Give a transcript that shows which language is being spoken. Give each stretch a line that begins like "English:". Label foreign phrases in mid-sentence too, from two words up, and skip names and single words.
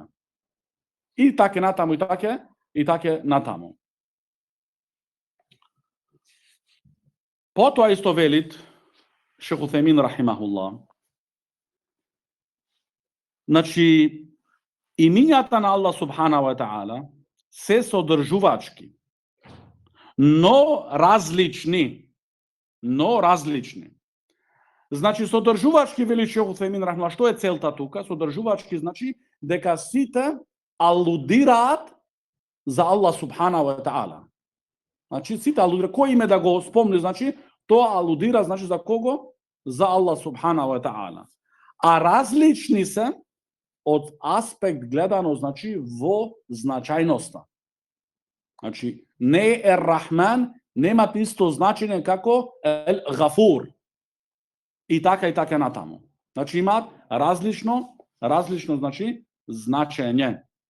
Macedonian: И таке натаму, и таке натаму. Потоа исто велит Шейх Утхаймин рахимахуллах, значи, имињата на Аллах
Arabic: سبحانه وتعالى
Macedonian: се содржувачки, но различни. Значи, содржувачки, вели Шейх Утхаймин рахимахуллах, што е целта тука? Содржувачки, значи, дека сите алудираат за Аллах
Arabic: سبحانه وتعالى.
Macedonian: Значи, сите алудира, кој име да го спомни, значи, тоа алудира, значи, за кого? За Аллах
Arabic: سبحانه وتعالى.
Macedonian: А различни се од аспект гледано, значи, во значајноста. Значи, не е Рахман, немат исто значење како Гафур. И така натаму. Значи, имаат различно, значи, значење.